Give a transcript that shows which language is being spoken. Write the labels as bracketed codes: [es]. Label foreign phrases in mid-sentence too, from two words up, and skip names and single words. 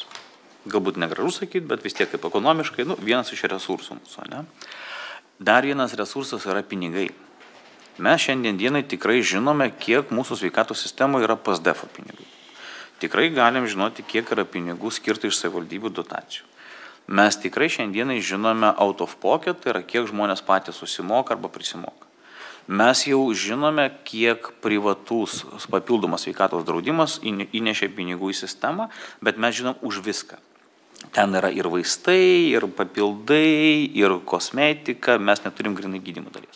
[lt] Galbūt negražu sakyti, bet vis tiek kaip ekonomiškai, vienas iš resursų mūsų. Ne? Dar vienas resursas yra pinigai. Mes šiandien dienai tikrai žinome, kiek mūsų sveikatos sistemoje yra PSDF pinigų. Tikrai galim žinoti, kiek yra pinigų skirta iš savivaldybių dotacijų. Mes tikrai šiandienai žinome [en] out of pocket, [lt] tai yra kiek žmonės patys susimoka arba prisimoka. Mes jau žinome, kiek privatus papildomas sveikatos draudimas įnešė pinigų į sistemą, bet mes žinom už viską. Ten yra ir vaistai, ir papildai, ir kosmetika, mes neturim grinai gydymo dalies.